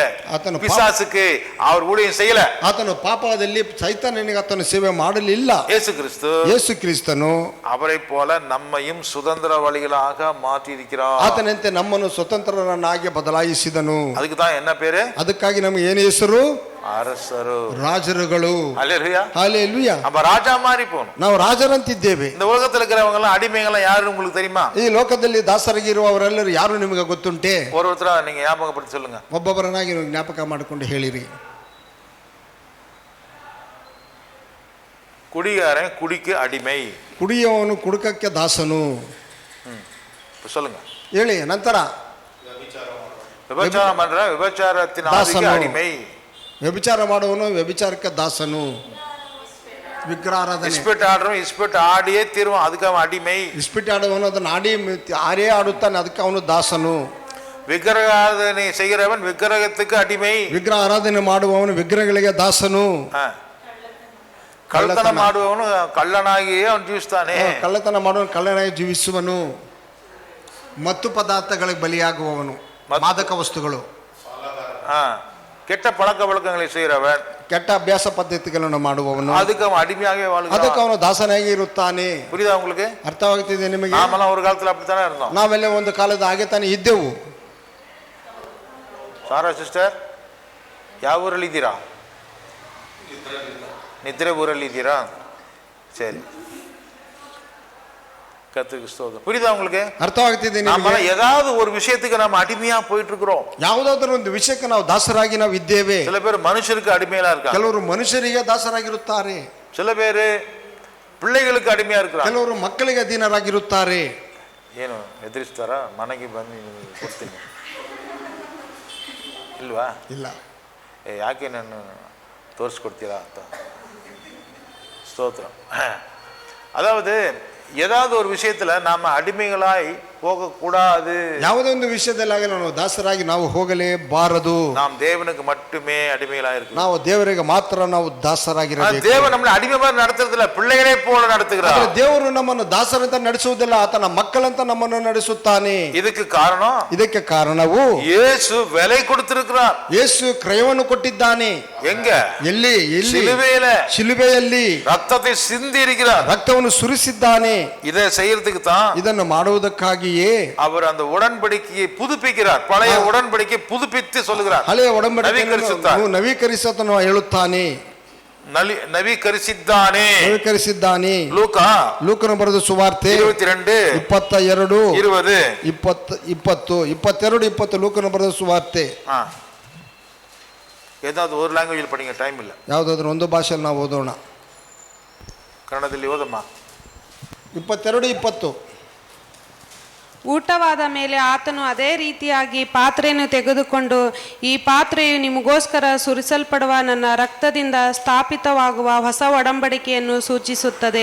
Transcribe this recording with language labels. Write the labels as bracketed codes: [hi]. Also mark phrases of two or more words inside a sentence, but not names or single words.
[kn] ಆತನು [ta] பிசாசுக்கு அவர் ஊழியம் செய்யல. [kn] ಆತನು ಪಾಪದಲ್ಲಿ ಸೈತಾನನಿಗೆ ಆತನು ಸೇವೆ ಮಾಡಲಿಲ್ಲ. ಯೇಸು ಕ್ರಿಸ್ತನು [ta] அவரை போல நம்மையும் சுதந்திர வழிகளாக மாற்றி இருக்கிறார். [kn] ಆತನಂತೆ ನಮ್ಮನ್ನು ಸ್ವತಂತ್ರರನ್ನಾಗಿ ಬದಲಾಯಿಸಿದನು. [ta] அதுக்கு தான் என்ன பேரு? [kn] ಅದಕ್ಕಾಗಿ ನಮಗೆ ಏನು ಹೆಸರು? [ta] அரசரு, [kn] ರಾಜರುಗಳು. [ta] ஹல்லேலூயா. [kn] ಹಲ್ಲೆಲೂಯಾ. [ta] நம்ம ராஜா மாதிரி போணும். [kn] ನಾವು ರಾಜರಂತಿದ್ದೇವೆ. [ta] இந்த உலகத்துல இருக்கிறவங்க எல்லாம் அடிமைகள் யாரு உங்களுக்கு தெரியுமா? [kn] ಈ ಲೋಕದಲ್ಲಿ ದಾಸರಾಗಿರುವವರೆಲ್ಲರೂ ಯಾರು ನಿಮಗೆ ಗೊತ್ತುಂಟೆ? [ta] ஒருத்தர நீங்க ஞாபகப்படுத்தி சொல்லுங்க. [kn] ಒಬ್ಬೊಬ್ಬರನ್ನಾಗಿ ನೀವು ಜ್ಞಾಪಕ ಮಾಡಿಕೊಂಡು ಹೇಳಿರಿ. [ta] குடிகாரன் குடிக்கு அடிமை. [kn] ಕುಡಿಯುವವನು ಕುಡುಕಕ್ಕೆ ದಾಸನು. [ta] சொல்லுங்க. [kn] ಹೇಳಿ ನಂತರ. [ta] விபச்சாரம் பண்ற விபச்சாரத்தின் ஆவிக்கு அடிமை. [kn] ವ್ಯಭಿಚಾರ ಮಾಡುವವನು ವ್ಯಭಿಚಾರಕ್ಕೆ ದಾಸನು. ವಿಗ್ರಹಾರಾಧನೆ [ta] இஸ்பிட் ஆடுறவன் இஸ்பிட் ஆடியே தீருவான், அதுக்கு அவன் அடிமை. [kn] ಇಸ್ಪಿಟ್ ಆಡುವವನು ಅದನ್ನು ಆಡೇ ಆಡುತ್ತಾನೆ, ಅದಕ್ಕೆ ಅವನು ದಾಸನು. [ta] விக்கிரகாராதனை செய்கிறவன் விக்கிரகத்துக்கு அடிமை. [kn] ವಿಗ್ರಹ ಆರಾಧನೆ ಮಾಡುವವನು ವಿಗ್ರಹಗಳಿಗೆ ದಾಸನು. ಕಳ್ಳತನ ಮಾಡುವವನು ಕಳ್ಳನಾಗಿಯೇ ಅವನು ಜೀವಿಸ್ತಾನೆ. ಕಳ್ಳತನ ಮಾಡುವವನು ಕಳ್ಳನಾಗಿ ಜೀವಿಸುವನು. ಮತ್ತು ಪದಾರ್ಥಗಳಿಗೆ ಬಲಿಯಾಗುವವನು, ಮಾದಕ ವಸ್ತುಗಳು, [ta] கெட்ட பழக்க வழக்கங்களை செய்கிறவன், [kn] ಕೆಟ್ಟ ಅಭ್ಯಾಸ ಪದ್ಧತಿಗಳನ್ನು ಮಾಡುವವನು, [ta] அதுக்கு அவன் அடிமையாகவே வாழ்கிறான். [kn] ಅದಕ್ಕೆ ಅವನು ದಾಸನಾಗಿ ಇರುತ್ತಾನೆ. [ta] புரியுதா உங்களுக்கு? [kn] ಅರ್ಥವಾಗ್ತಿದೆ ನಿಮಗೆ? [ta] நாமெல்லாம் ஒரு காலத்துல அப்படித்தானே இருந்தோம். [kn] ನಾವೆಲ್ಲ ಒಂದು ಕಾಲದ ಹಾಗೆ ತಾನೇ ಇದ್ದೆವು. ಸಾರಾ ಸಿಸ್ಟರ್, ಯಾವ ಊರಲ್ಲಿದ್ದೀರಾ? ನಿದ್ರೆ ಊರಲ್ಲಿದ್ದೀರಾ? [ta] சரி, கர்த்தருக்கு ஸ்தோத்திரம். புரியுதா உங்களுக்கு? [kn] ಅರ್ಥವಾಗ್ತಿದೆ [ta] நாம [kn] ನಿಮಗೆ? [ta] ஏதாவது ஒரு விஷயத்துக்கு நம்ம அடிமையா போயிட்டு இருக்கிறோம். [kn] ಯಾವುದಾದ್ರೂ ಒಂದು ವಿಷಯಕ್ಕೆ ನಾವು ದಾಸರಾಗಿ ನಾವು ಇದ್ದೇವೆ. [ta] சில பேர் மனுஷருக்கு அடிமையா இருக்காங்க, [kn] ಕೆಲವರು ಮನುಷ್ಯರಿಗೆ ದಾಸರಾಗಿರುತ್ತಾರೆ, [ta] சில பேர் பிள்ளைகளுக்கு ಅಡಿಮೆಯಾ இருக்கிறாங்க, [kn] ಕೆಲವರು ಮಕ್ಕಳಿಗೆ ಅಧೀನರಾಗಿರುತ್ತಾರೆ. ಏನು ಎದುರಿಸ್ತಾರ? ಮನೆಗೆ ಬಂದು ಕೊಡ್ತೀನಿ ಇಲ್ವಾ? ಇಲ್ಲ. ಯಾಕೆ ನಾನು ತೋರಿಸ್ಕೊಡ್ತೀರಾ ಅಂತ. [ta] ಸ್ತೋத்திரம். அதாவது ஏதாவது ஒரு விஷயத்துல நாம அடிமைகளாய் போகக்கூடாது. [kn] ಯಾವುದೇ ಒಂದು ವಿಷಯದಲ್ಲಾಗಿ ನಾವು ದಾಸರಾಗಿ ನಾವು ಹೋಗಲೇಬಾರದು. [ta] நாம் தேவனுக்கு மட்டுமே அடிமைகளாக இருக்கணும். [kn] ನಾವು ದೇವರಿಗೆ ಮಾತ್ರ ನಾವು ದಾಸರಾಗಿರಬೇಕು. [ta] தேவன் நம்மளை அடிமை மாதிரி நடத்துறதில்ல, பிள்ளைகளே போல நடத்துகிறார். [kn] ದೇವರು ನಮ್ಮನ್ನು ದಾಸರಂತ ನಡೆಸುವುದಿಲ್ಲ, ಆತನ ಮಕ್ಕಳಂತ ನಮ್ಮನ್ನು ನಡೆಸುತ್ತಾನೆ. ಇದಕ್ಕೆ ಕಾರಣ, ಇದಕ್ಕೆ ಕಾರಣವು ಯೇಸು ಬೆಲೆ ಕೊಡುತ್ತಿರುತ್ತಾರ್. ಯೇಸು ಕ್ರಯವನ್ನು ಕೊಟ್ಟಿದ್ದಾನೆ. [ta] எங்க? [kn] ಎಲ್ಲಿ? ಶಿಲುಬೆಯಲ್ಲಿ [ta] ரத்தத்தை சிந்தி இருக்கிறார், [kn] ರಕ್ತವನ್ನು ಸುರಿಸಿದ್ದಾನೆ. [ta] இதை செய்யறதுக்கு தான், [kn] ಇದನ್ನು ಮಾಡುವುದಕ್ಕಾಗಿಯೇ [ta] அவர் அந்த உடன்படிக்கையை புதுப்பிக்கிறார். பழைய உடன்படிக்கையை புதுப்பித்து சொல்லுகிறார். [kn] ಹಳೆಯ ಒಡಂಬಡಿಕೆಯನ್ನು ನವೀಕರಿಸುತ್ತಾನೆ ಹೇಳುತ್ತಾನೆ. ನವೀಕರಿಸಿದ್ದಾನೆ. ಲೂಕನ ಬರೆದ ಸುವಾರ್ತೆ 22 20 ಲೂಕನ ಬರೆದ ಸುವಾರ್ತೆ. [ta] ஏதாவது ஒரு லாங்குவேஜில் படிங்க, டைம் இல்லை. [kn] ಯಾವುದಾದ್ರೂ ಒಂದು ಭಾಷೆಯಲ್ಲಿ ನಾವು ಓದೋಣ. ಕನ್ನಡದಲ್ಲಿ ಓದಮ್ಮ. 22:20. ಊಟವಾದ ಮೇಲೆ ಆತನು ಅದೇ ರೀತಿಯಾಗಿ ಪಾತ್ರೆಯನ್ನು ತೆಗೆದುಕೊಂಡು, ಈ ಪಾತ್ರೆಯು ನಿಮಗೋಸ್ಕರ ಸುರಿಸಲ್ಪಡುವ ನನ್ನ ರಕ್ತದಿಂದ ಸ್ಥಾಪಿತವಾಗುವ ಹೊಸ ಒಡಂಬಡಿಕೆಯನ್ನು ಸೂಚಿಸುತ್ತದೆ.